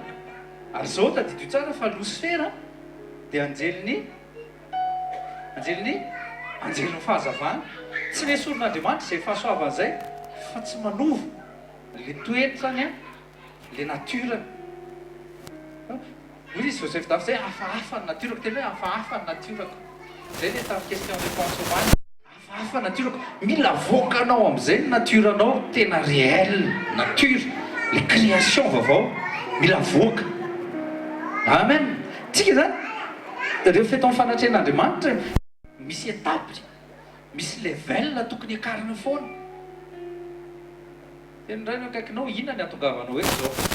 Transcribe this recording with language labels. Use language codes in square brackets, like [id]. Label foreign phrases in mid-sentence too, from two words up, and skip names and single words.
[mg] Ary zao tadidio tsara fa Lucifer dia anjelin'ny fahazavana. Tsy le soron'Andriamanitra izay fahasoavana izay fa tsy manova le toetra zany a [fr] le nature. [mg] Hoy izy Joseph Dafy zay hafahafa ny naturako, tena hoe hafahafa ny naturako. Zay le tamin'ny [fr] question réponse [mg] omany. Hafahafa naturako. Mila voakanao amin'izay ny naturanao tena [fr] réel nature, le création [mg] vaovao mila voaka. Amen. Tsika zany rehefa eto amin'ny fanatrehan'Andriamanitra misy étape, misy level tokony akarina foana. Tena indray no akaikinao inona ny atongavanao hoe zao.